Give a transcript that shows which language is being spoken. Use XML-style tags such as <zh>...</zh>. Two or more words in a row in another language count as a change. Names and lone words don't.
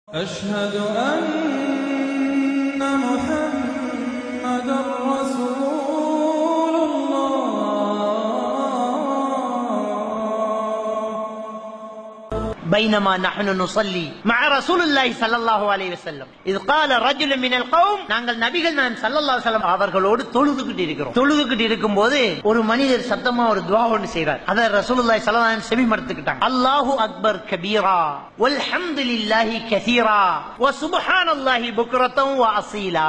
<ar>أشهد أن محمدًا رسول الله. بينما نحن نصلي مع رسول الله صلى الله عليه وسلم إذ قال رجل من القوم</ar> <ta>நாங்கள் நபிகள் நாயகம்</ta> <ar>صلى الله عليه وسلم</ar> <ta>அவர்களோடு தொழுதுகிட்டு இருக்கும்போது ஒரு மனிதர் சத்தமா ஒரு துஆ ஒன்று செய்றார்.</ta> <ar>அத رسول الله صلى الله عليه وسلم</ar> <ta>செவி மடுத்துக்கிட்டாங்க.</ta> <ar>الله أكبر كبيرا والحمد لله كثيرا وسبحان الله بكرة وأصيلا.</ar>